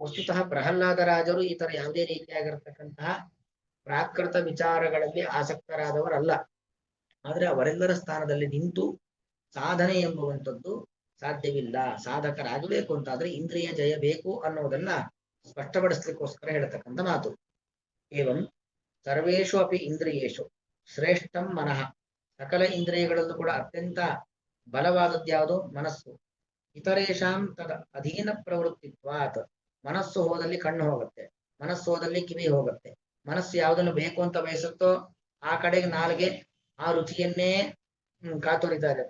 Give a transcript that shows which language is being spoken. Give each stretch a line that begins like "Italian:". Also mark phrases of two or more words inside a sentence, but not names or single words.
Kannada: ವಸ್ತುತಃ ಪ್ರಹ್ಲಾದರಾಜರು ಈ ತರ ಯಾವುದೇ ರೀತಿಯಾಗಿರ್ತಕ್ಕಂತಹ ಪ್ರಾಕೃತ ವಿಚಾರಗಳಲ್ಲಿ ಆಸಕ್ತರಾದವರಲ್ಲ. ಆದ್ರೆ ಅವರೆಲ್ಲರ ಸ್ಥಾನದಲ್ಲಿ ನಿಂತು ಸಾಧನೆ ಎಂಬುವಂಥದ್ದು ಸಾಧ್ಯವಿಲ್ಲ. ಸಾಧಕರಾಗಬೇಕು ಅಂತಾದ್ರೆ ಇಂದ್ರಿಯ ಜಯ ಬೇಕು ಅನ್ನೋದನ್ನ ಸ್ಪಷ್ಟಪಡಿಸ್ಲಿಕ್ಕೋಸ್ಕರ ಹೇಳ್ತಕ್ಕಂಥ ಮಾತು.
Sanskrit: ಏವಂ ಸರ್ವೇಷು ಅಪಿ ಇಂದ್ರಿಯೇಶು ಶ್ರೇಷ್ಠಂ ಮನಃ.
Kannada: ಸಕಲ ಇಂದ್ರಿಯಗಳಲ್ಲೂ ಕೂಡ ಅತ್ಯಂತ ಬಲವಾದದ್ದು ಯಾವುದು?
Sanskrit: ಮನಸ್ಸು. ಇತರೇಷಾಂ ತದ ಅಧೀನ ಪ್ರವೃತ್ತಿತ್ವಾತ್.
Kannada: ಮನಸ್ಸು ಹೋದಲ್ಲಿ ಕಣ್ಣು ಹೋಗುತ್ತೆ, ಮನಸ್ಸು ಹೋದಲ್ಲಿ ಕಿವಿ ಹೋಗುತ್ತೆ. ಮನಸ್ಸು ಯಾವುದನ್ನು ಬೇಕು ಅಂತ ಬಯಸುತ್ತೋ ಆ ಕಡೆಗೆ ನಾಲ್ಗೆ ಆ ರುಚಿಯನ್ನೇ ಕಾತುರಿತಾ ಇರುತ್ತೆ.